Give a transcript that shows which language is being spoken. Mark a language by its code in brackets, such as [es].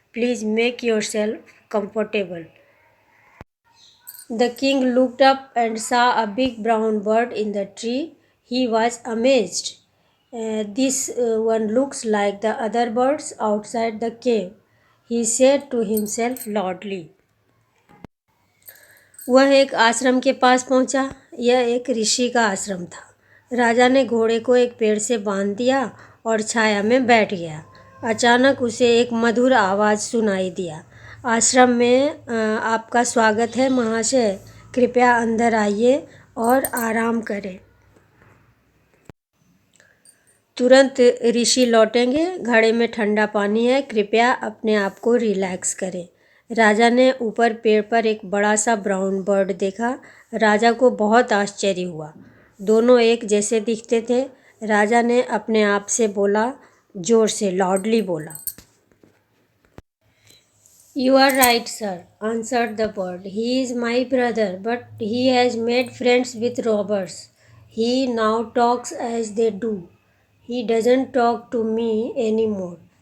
[en] Please make yourself comfortable." The king looked up and saw a big brown bird in the tree. He was amazed. This one looks like the other birds outside the cave, he said to himself loudly. [hi] वह एक आश्रम के पास पहुंचा। यह एक ऋषि का आश्रम था। राजा ने घोड़े को एक पेड़ से बांध दिया और छाया में बैठ गया। अचानक उसे एक मधुर आवाज़ सुनाई दिया। आश्रम में आपका स्वागत है महाशय। कृपया अंदर आइए और आराम करें। तुरंत ऋषि लौटेंगे। घड़े में ठंडा पानी है। कृपया अपने आप को रिलैक्स करें। राजा ने ऊपर पेड़ पर एक बड़ा सा ब्राउन बर्ड देखा। राजा को बहुत आश्चर्य हुआ। दोनों एक जैसे दिखते थे। राजा ने अपने आप से बोला, जोर से लाउडली बोला, [en] "You are right, sir," answered the bird. "He is my brother, but he has made friends with robbers. He now talks as they do. He doesn't talk to me anymore."